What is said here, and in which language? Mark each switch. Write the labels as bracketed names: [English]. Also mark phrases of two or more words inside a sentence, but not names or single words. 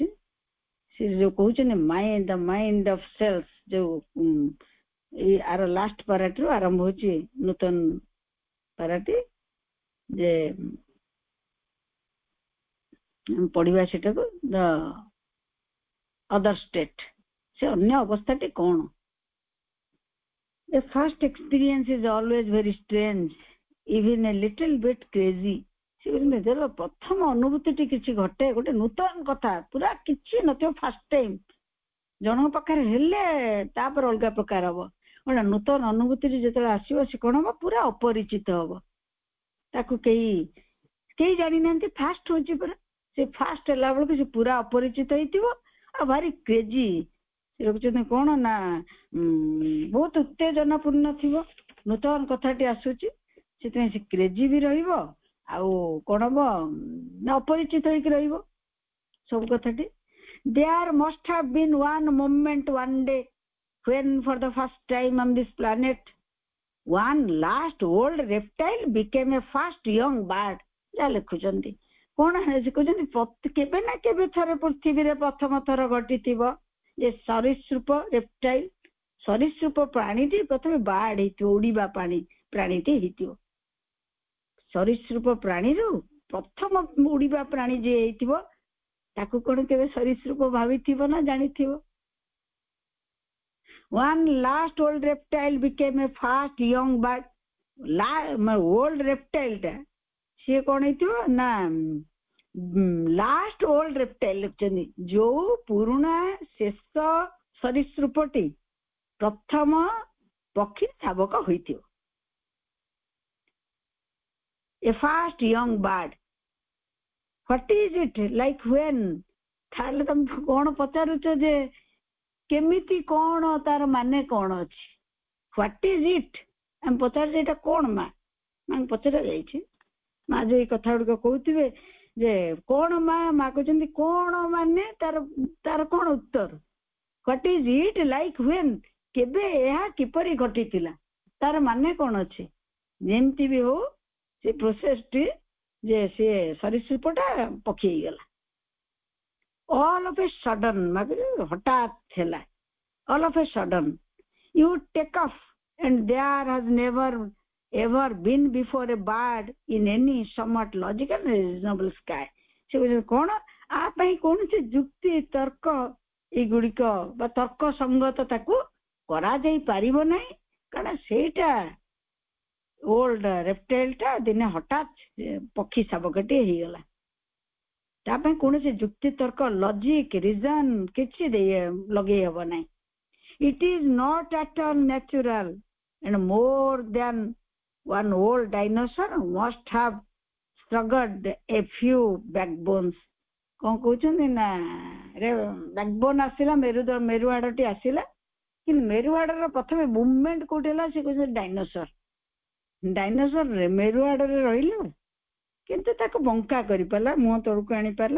[Odia] ସେ ଯୋଉ କହୁଛନ୍ତି [English] the mind of cells, [Odia] ଯୋଉ ଏଇ ଆର ଲାଷ୍ଟ ପାରାଟିରୁ ଆରମ୍ଭ ହଉଛି ନୂତନ ପାରାଟି, ଯେ ପଢିବା ସେଟାକୁ [English] the other state, [Odia] ସେ ଅନ୍ୟ ଅବସ୍ଥାଟି କଣ? [English] The first experience is always very strange, even a little bit crazy. [Odia] ନିଜର ପ୍ରଥମ ଅନୁଭୂତିଟି କିଛି ଘଟେ, ଗୋଟେ ନୂତନ କଥା, ପୁରା କିଛି ନଥିବ, [English] first time [Odia] ଜଣଙ୍କ ପାଖରେ ହେଲେ ତାପରେ ଅଲଗା ପ୍ରକାର ହବ। ଗୋଟେ ନୂତନ ଅନୁଭୂତିଟି ଯେତେବେଳେ ଆସିବ ସେ କଣ ହବ? ପୁରା ଅପରିଚିତ ହବ, ତାକୁ କେହି ଜାଣିନାହାନ୍ତି। ଫାଷ୍ଟ ହଉଛି ପୁରା, ସେ ଫାଷ୍ଟ ହେଲା ବେଳକୁ ସେ ପୁରା ଅପରିଚିତ ହେଇଥିବ ଆଉ ଭାରି କ୍ରେଜି। ସେ ରଖୁଛନ୍ତି କଣ ନା ବହୁତ ଉତ୍ତେଜନା ପୂର୍ଣ୍ଣ ଥିବ, ନୂତନ କଥାଟି ଆସୁଛି, ସେଥିପାଇଁ ସେ କ୍ରେଜି ବି ରହିବ ଆଉ କଣ ହବ ନା ଅପରିଚିତ ହେଇକି ରହିବ ସବୁ କଥାଟି। [English] There must have been one moment one day when for the first time on this planet one last old reptile became a fast young bird. [Odia] ଯାହା ଲେଖୁଛନ୍ତି କଣ କହୁଛନ୍ତି, କେବେ ନା କେବେ ଥରେ ପୃଥିବୀରେ ପ୍ରଥମ ଥର ଘଟିଥିବ ଯେ ସରୀସୃପ ରେପ୍ଟାଇଲ, ସରୀସୃପ ପ୍ରାଣୀଟି ପ୍ରଥମେ ବାର୍ଡ ହେଇଥିବ, ଉଡିବା ପ୍ରାଣୀଟି ହେଇଥିବ। ସରୀସୃପ ପ୍ରାଣୀରୁ ପ୍ରଥମ ଉଡିବା ପ୍ରାଣୀ ଯିଏ ହେଇଥିବ ତାକୁ କଣ କେବେ ସରୀସୃପ ଭାବିଥିବ ନା ଜାଣିଥିବ? [English] One last old reptile became a fast young bird. old reptile [Odia] ଟା ସିଏ କଣ ହେଇଥିବ ନା [English] last old reptile [Odia] ଲେଖୁଛନ୍ତି, ଯୋଉ ପୁରୁଣା ଶେଷ ସରୀସୃପଟି ପ୍ରଥମ ପକ୍ଷୀ ଶାବକ ହୋଇଥିବ। [English] A fast young bird. What is it like when? [Odia] ତାହେଲେ ତମେ କଣ ପଚାରୁଛ ଯେ କେମିତି, କଣ ତାର ମାନେ କଣ ଅଛି? [English] What is it? [Odia] ଆମେ ପଚାରୁଛେ ଏଇଟା କଣ? ମାଙ୍କୁ ପଚରା ଯାଇଛି। ମା ଯୋଉ ଏଇ କଥା ଗୁଡିକ କହୁଥିବେ ଯେ କଣ ମା କହୁଛନ୍ତି କଣ ମାନେ ତାର କଣ ଉତ୍ତର? [English] What is it like when? [Odia] କେବେ ଏହା କିପରି ଘଟିଥିଲା, ତାର ମାନେ କଣ ଅଛି? ଯେମିତି ବି ହଉ ସେ ପ୍ରୋସେସଟି ଯେ ସେ ସରୀସୃପଟା ପକ୍ଷୀ ହେଇଗଲା। [English] all of a sudden, [Odia] ହଠାତ୍ ହେଲା, [English] all of a sudden you take off and there has never ever been before a bird in any somewhat logical and reasonable sky. [Odia] ସେ କଣ ଆ ପାଇଁ କୌଣସି ଯୁକ୍ତି ତର୍କ ଏଇଗୁଡିକ ବା ତର୍କ ସଙ୍ଗତ ତାକୁ କରାଯାଇ ପାରିବ ନାହିଁ, କାରଣ ସେଇଟା [English] old reptile [Odia] ଟା ଦିନେ ହଠାତ୍ ପକ୍ଷୀ ଶାବକଟି ହେଇଗଲା। ତା ପାଇଁ କୌଣସି ଯୁକ୍ତି ତର୍କ, [English] logic, reason [Odia] କିଛି ଲଗେଇ ହବ ନାହିଁ। [English] It is not at all natural and more than one old dinosaur must have struggled a few backbones. [Odia] କଣ କହୁଛନ୍ତି ନା ବ୍ୟାକବୋନ ଆସିଲା, ମେରୁହାଡଟି ଆସିଲା, କିନ୍ତୁ ମେରୁହାଡର ପ୍ରଥମେ ମୁଭମେଣ୍ଟ କୋଉଠି ହେଲା? ସେ କହୁଛନ୍ତି ଡାଇନୋସର ମେରୁହାଡରେ ରହିଲା, କିନ୍ତୁ ତାକୁ ବଙ୍କା କରିପାରିଲା, ମୁହଁ ତଳକୁ ଆଣିପାରିଲା।